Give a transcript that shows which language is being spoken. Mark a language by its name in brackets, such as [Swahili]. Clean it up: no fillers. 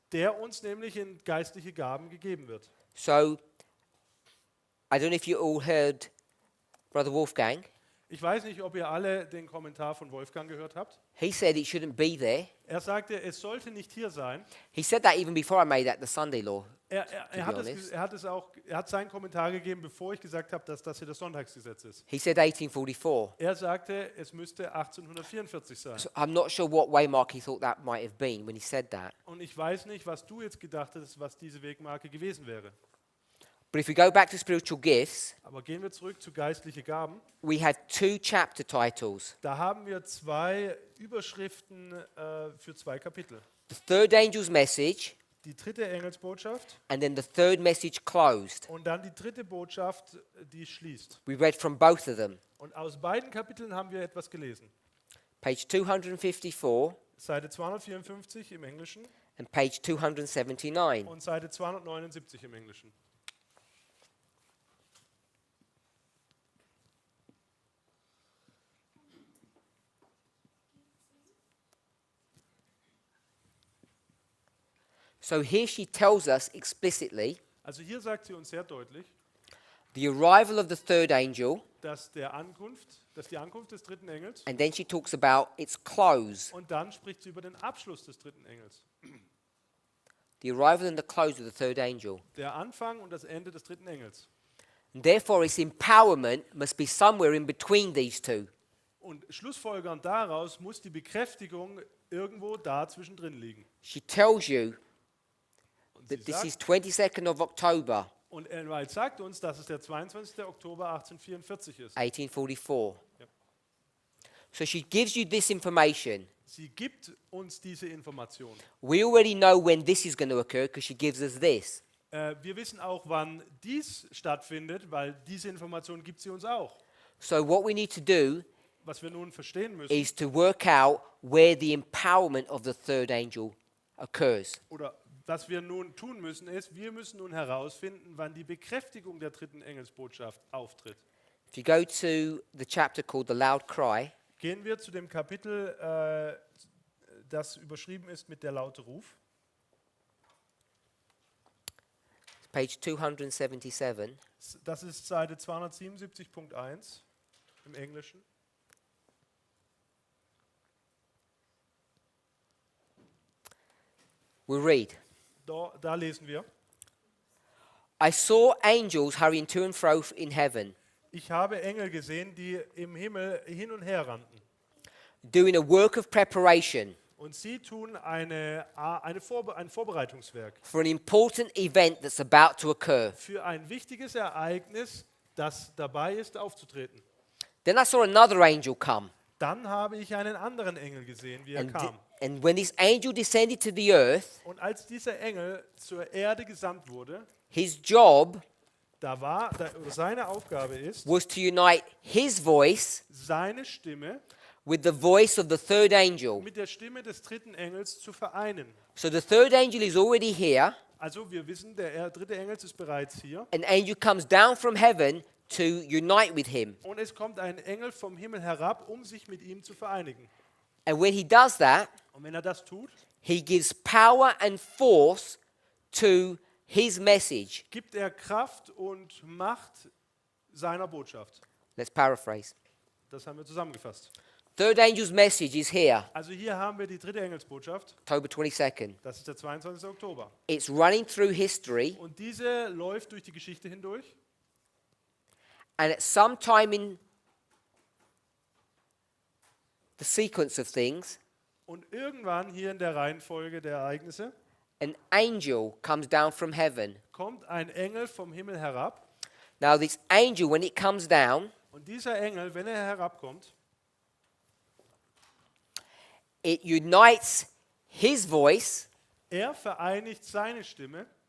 [German] der uns nämlich in geistliche Gaben gegeben wird. [English] So, I don't know if you all heard Brother Wolfgang. [German] Ich weiß nicht, ob ihr alle den Kommentar von Wolfgang gehört habt. [English] He said it shouldn't be there. [German] Er sagte, es sollte nicht hier sein. [English] He said that even before I made that the Sunday law. [German] Er [English] honest. [German] hat seinen Kommentar gegeben, bevor ich gesagt habe, dass das hier das Sonntagsgesetz ist. [English] He said 1844. [German] Er sagte, es müsste 1844 sein. [English] So I'm not sure what waymark he thought that might have been when he said that. [German] Und ich weiß nicht, was du jetzt gedacht hast, was diese Wegmarke gewesen wäre. [English] But if we go back to spiritual gifts, [German] Aber gehen wir zurück zu geistliche Gaben. [English] we have two chapter titles. [German] Da haben wir zwei Überschriften für zwei Kapitel. [English] The third angel's message [German] Die dritte Engelsbotschaft [English] and then the third message closed. [German] und dann die dritte Botschaft, die schließt. [English] We read from both of them. [German] Und aus beiden Kapiteln haben wir etwas gelesen. [English] Page 254 [German] Seite 254 im Englischen [English] and page 279. [German] und Seite 279 im Englischen. [English] So here she tells us explicitly [German] Also hier sagt sie uns sehr deutlich, [English] the arrival of the third angel, [German] dass die Ankunft des dritten Engels [English] and then she talks about its close. [German] und dann spricht sie über den Abschluss des dritten Engels. [English] the arrival and the close of the third angel. [German] Der Anfang und das Ende des dritten Engels. [English] And therefore, its empowerment must be somewhere in between these two. [German] Und schlussfolgernd daraus muss die Bekräftigung irgendwo da zwischendrin liegen. [English] She tells you [German] Und, sie [English] that this is [German] sagt, [English] 22nd of October, [German] und Ellen White sagt uns, dass es der 22. Oktober 1844 ist. [English] 1844. [German] Ja. [English] So she gives you this information. [German] Sie gibt uns diese Information. [English] We already know when this is going to occur because she gives us this. [German] Wir wissen auch, wann dies stattfindet, weil diese Information gibt sie uns auch. [English] So what we need to do [German] Was wir nun verstehen müssen, [English] is to work out where the empowerment of the third angel occurs. [German] oder was wir nun tun müssen, ist, wir müssen nun herausfinden, wann die Bekräftigung der dritten Engelsbotschaft auftritt. [English] If you go to the chapter called The Loud Cry, [German] Gehen wir zu dem Kapitel, das überschrieben ist mit der laute Ruf. [English] page 277. [German] Das ist Seite 277.1 im Englischen. [English] We read, [German] Da lesen wir. [English] I saw angels hurrying to and fro in heaven, [German] Ich habe Engel gesehen, die im Himmel hin und her rannten. [English] doing a work of preparation [German] Und sie tun ein Vorbereitungswerk [English] for an important event that's about to occur. [German] für ein wichtiges Ereignis, das dabei ist aufzutreten. [English] Then I saw another angel come, [German] Dann habe ich einen anderen Engel gesehen, wie er [English] and, [German] kam. [English] and when this angel descended to the earth, [German] Und als dieser Engel zur Erde gesandt wurde, [English] his job [German] oder seine Aufgabe ist, [English] was to unite his voice [German] seine Stimme [English] with the voice of the third angel. [German] mit der Stimme des dritten Engels zu vereinen. [English] So the third angel is already here. [German] Also wir wissen, der dritte Engel ist bereits hier. [English] An angel comes down from heaven to unite with him. [German] Und es kommt ein Engel vom Himmel herab, um sich mit ihm zu vereinigen. [English] And when he does that, [German] Und wenn er das tut, [English] he gives power and force to his message. [German] gibt er Kraft und Macht seiner Botschaft. [English] Let's paraphrase. [German] Das haben wir zusammengefasst. [English] Third angel's message is here, [German] Also hier haben wir die dritte Engelsbotschaft. [English] October 22nd. [German] Das ist der 22. Oktober. [English] It's running through history, [German] Und diese läuft durch die Geschichte hindurch. [English] and at some time in the sequence of things, [German] Und irgendwann hier in der Reihenfolge der Ereignisse [English] an angel comes down from heaven. [German] kommt ein Engel vom Himmel herab. [English] Now, this angel, when it comes down, [German] Und dieser Engel, wenn er herabkommt, [English] it unites his voice [German] er vereinigt seine Stimme